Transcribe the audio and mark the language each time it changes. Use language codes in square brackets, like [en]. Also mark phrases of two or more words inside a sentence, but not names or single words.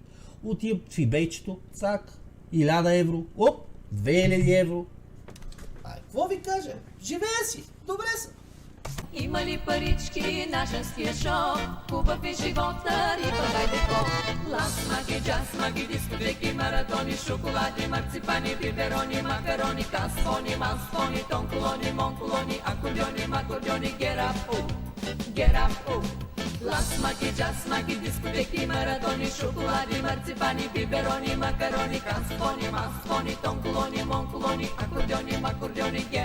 [bg] Отивам в eBay-чето, цак, 1000 евро, 2000 евро. Какво ви кажа? Живея си, добре съм. Има ли парички на женския шоу? Хубав е живота, риба дайте по. Лас, маги, джаз, маги, дискотеки, маратони, шоколади, марципани, биберони, макарони, касфони, мансфони, тонколони, монколони, акордеони, макордеони, [en] get up, [bg] Лас, маги, джаз, маги, дискотеки, маратони, шоколади, марципани, биберони, макарони, касфони, мансфони, тонколони, монколони, акордеони, макордеони,